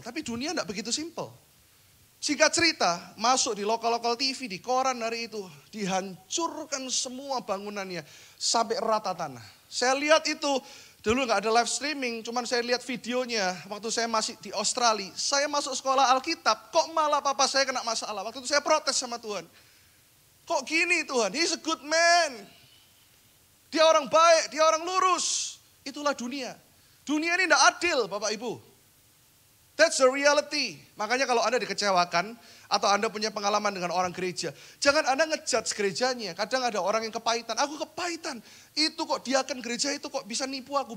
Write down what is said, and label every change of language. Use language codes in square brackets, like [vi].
[id] Tapi dunia enggak begitu simple. Singkat cerita, masuk di lokal-lokal TV, di koran hari itu, dihancurkan semua bangunannya sampai rata tanah. Saya lihat itu Dulu nggak ada live streaming, cuman saya lihat videonya waktu saya masih di Australia. Saya masuk sekolah Alkitab, kok malah papa saya kena masalah. Waktu itu saya protes sama Tuhan. Kok gini Tuhan, [en] he's a good man. [id] Dia orang baik, dia orang lurus. Itulah dunia. Dunia ini tidak adil Bapak Ibu. [en] That's the reality. [id] Makanya kalau Anda dikecewakan atau Anda punya pengalaman dengan orang gereja, jangan Anda ngejudge gerejanya. Kadang ada orang yang kepahitan. Aku kepahitan. Itu kok diaken gereja itu kok bisa nipu aku.